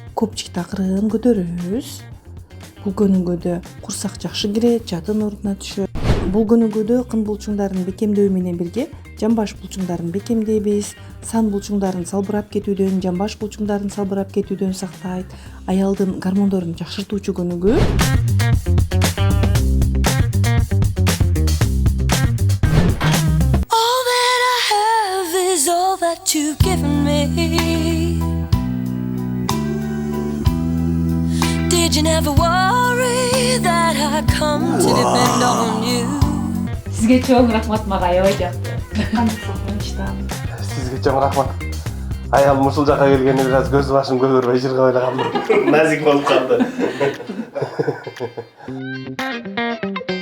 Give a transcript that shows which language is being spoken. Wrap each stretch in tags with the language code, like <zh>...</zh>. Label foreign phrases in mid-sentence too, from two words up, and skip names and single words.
<ky>Копчикти акырын көтөрөбүз. Бул көнүгүүдө курсак жакшы кирет, жатын ордуна түшөт. Бул көнүгүүдө кын булчуңдарын бекемдөө менен бирге жамбаш булчуңдарын бекемдейбиз. Сан булчуңдарын салбырап кетүүдөн, жамбаш булчуңдарын салбырап кетүүдөн сактайт. Аялдын гормондорун жакшыртуучу көнүгүү.</ky> <en>All that I have is all that you've given me. Did you never worry that I come to depend on you?</en> <ky>Сизге чоң рахмат, мага аябай жакты. Сізге чоң рахмат. Аялым ушул жака келгенде бир аз көз башым көгөрбөй жыргабай эле калдым. Назик болуп калды.</ky>